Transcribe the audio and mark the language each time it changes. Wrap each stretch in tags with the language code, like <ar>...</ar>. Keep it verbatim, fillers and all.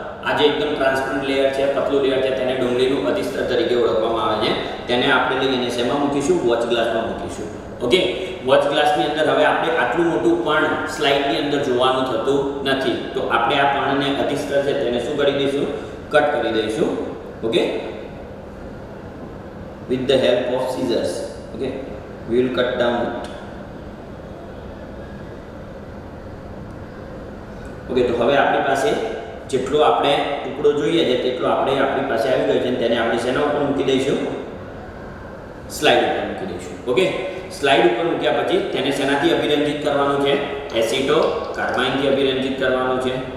<gu>આ જે એકદમ ટ્રાન્સપરન્ટ લેયર છે, પતલું લેયર છે, તેને ડુંગળીનું અધિસ્તર તરીકે ઓળખવામાં આવે છે. તેને આપણે લઈને શેમાં મૂકીશું? વોચ ગ્લાસમાં મૂકીશું. ઓકે, વોચ ગ્લાસની અંદર હવે આપણે આટલું મોટું પણ સ્લાઇડની અંદર જોવાનું થતું નથી, તો આપણે આ પણને અધિસ્તર છે તેને શું કરી દઈશું? કટ કરી દઈશું. Okay,</gu> <en>with the help of scissors, okay, we will cut down it.</en> <gu>Okay, તો હવે આપણી પાસે જેટલો આપણે ટુકડો જોઈએ છે તેટલો આપણે આપણી પાસે આવી ગયો છે, તેને આપણે શેના ઉપર મૂકી દઈશું? સ્લાઇડ ઉપર મૂકી દઈશું. ઓકે, સ્લાઇડ ઉપર મૂક્યા પછી તેને શેનાથી અભિરંજિત કરવાનું છે? એસિટો કાર્બાઇનથી અભિરંજિત કરવાનું છે.</gu>